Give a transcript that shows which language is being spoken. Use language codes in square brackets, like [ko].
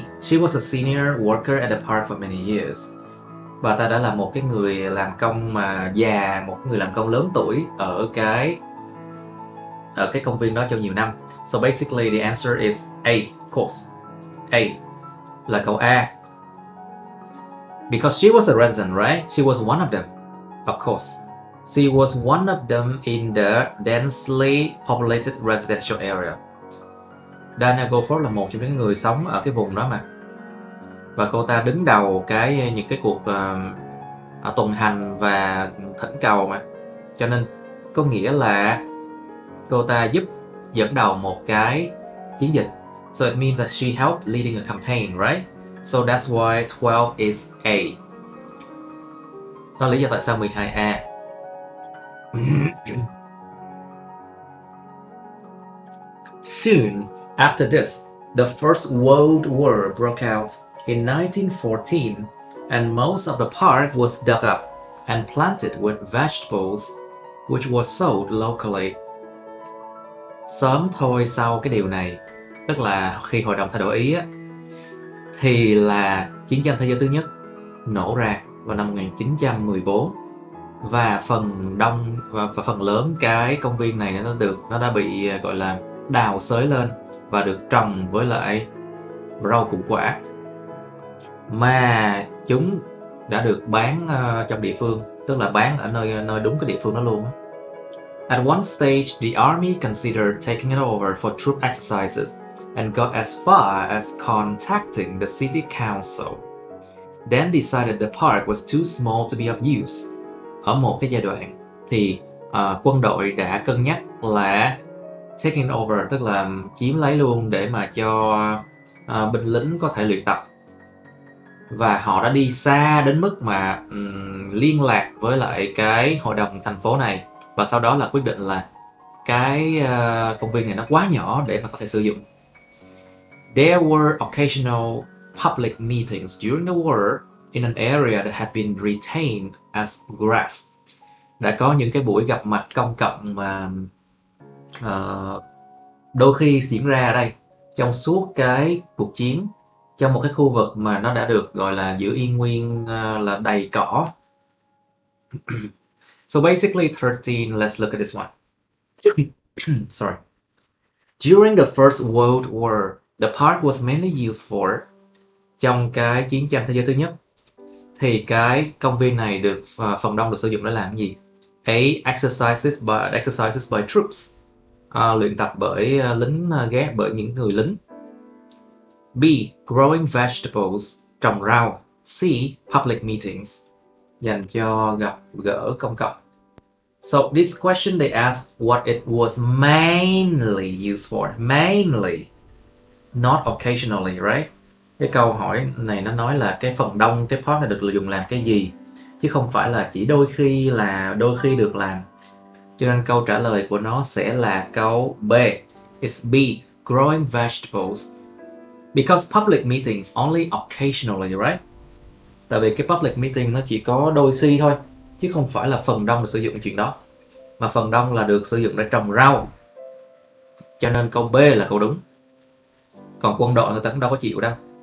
[en] She was a senior worker at the park for many years. [vi] Bà ta đã là một cái người làm công mà già, một người làm công lớn tuổi ở cái công viên đó trong nhiều năm. [en] So basically the answer is A, of course. [vi] A là câu A. [en] Because she was a resident, right? She was one of them. Of course. She was one of them in the densely populated residential area. [vi] Diana Goldsworth là một trong những người sống ở cái vùng đó mà. Và cô ta đứng đầu những cái cuộc tuần hành và thỉnh cầu mà. Cho nên có nghĩa là cô ta giúp dẫn đầu một cái chiến dịch. [en] So it means that she helped leading a campaign, right? So that's why 12 is A. [vi] Đó là lý do tại sao 12A. [en] Soon after this, the First World War broke out in 1914, and most of the park was dug up and planted with vegetables, which were sold locally. [vi] Sớm thôi sau cái điều này, tức là khi hội đồng thay đổi ý á, thì là Chiến tranh thế giới thứ nhất nổ ra vào năm 1914 và phần đông và phần lớn cái công viên này nó đã bị gọi là đào xới lên và được trồng với lại rau củ quả, mà chúng đã được bán trong địa phương, tức là bán ở nơi đúng cái địa phương đó luôn. [en] At one stage, the army considered taking it over for troop exercises and got as far as contacting the city council, then decided the park was too small to be of use. [vi] Ở một cái giai đoạn thì quân đội đã cân nhắc là [en] taking over, [vi] tức là chiếm lấy luôn để mà cho binh lính có thể luyện tập, và họ đã đi xa đến mức mà liên lạc với lại cái hội đồng thành phố này, và sau đó là quyết định là cái công viên này nó quá nhỏ để mà có thể sử dụng. [en] There were occasional public meetings during the war in an area that had been retained as grass. [vi] Đã có những cái buổi gặp mặt công cộng mà đôi khi diễn ra ở đây trong suốt cái cuộc chiến, trong một cái khu vực mà nó đã được gọi là giữ yên nguyên, là đầy cỏ. [en] So basically 13, let's look at this one. Sorry. During the First World War, the park was mainly used for, [vi] trong cái chiến tranh thế giới thứ nhất thì cái công viên này được phần đông được sử dụng để làm gì? A. [en] Exercises by troops, [vi] luyện tập bởi lính ghét, bởi những người lính. B. [en] Growing vegetables, [vi] trồng rau. [en] C. Public meetings, [vi] dành cho gặp gỡ công cộng. [en] So this question they ask what it was mainly used for. Mainly, not occasionally, right? [vi] Cái câu hỏi này nó nói là cái phần đông cái part này được dùng làm cái gì, chứ không phải là chỉ đôi khi được làm. Cho nên câu trả lời của nó sẽ là câu B. [en] It's B. Growing vegetables. Because public meetings only occasionally, right? [vi] Tại vì cái public meeting nó chỉ có đôi khi thôi, chứ không phải là phần đông được sử dụng cái chuyện đó. Mà phần đông là được sử dụng để trồng rau. Cho nên câu B là câu đúng. Còn quân đội người ta cũng đâu có chịu đâu.